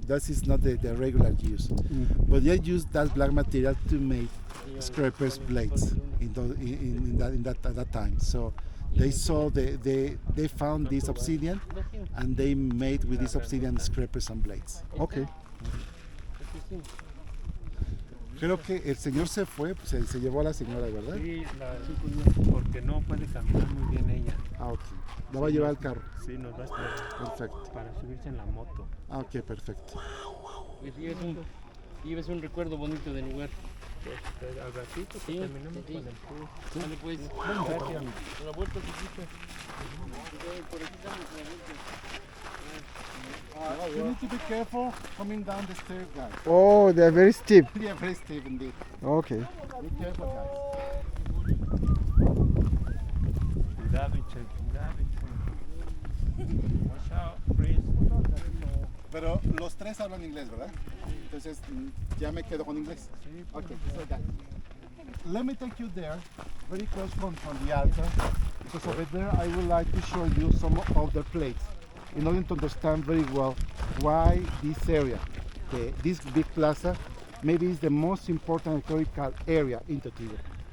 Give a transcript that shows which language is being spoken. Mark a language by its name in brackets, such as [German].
[English] That is not the regular use, but they used that black material to make scrapers blades at that time. So they saw they found this obsidian, and they made with this obsidian scrapers and blades. Okay. [Spanish] Creo que el señor se fue, pues, se llevó a la señora, ¿verdad? Sí, porque no puede caminar muy bien ella. Ah, ok. La va a llevar al carro. Sí, nos va a esperar Perfecto. para subirse en la moto. Ah, ok, perfecto. Pues lleves un recuerdo bonito del lugar. Pues, al ratito que Sí, terminemos sí. con el tour. Dale pues. Gracias. La vuelta chiquita. Por aquí estamos con la vuelta. [English] You need to be careful coming down the stairs, guys. Oh, they're very steep. Yeah, very steep indeed. Okay. Be careful, guys. [Spanish] Cuidado, Ichel, cuidado, Ichel. [English] Watch out, please. [Spanish] Pero los tres hablan inglés, ¿verdad? Entonces ya me quedo con inglés. [English] Okay, so guys, let me take you there, very close from the altar, because over there I would like to show you some of the plates, in order to understand very well why this area, this big plaza, maybe is the most important historical area in Teotihuacan.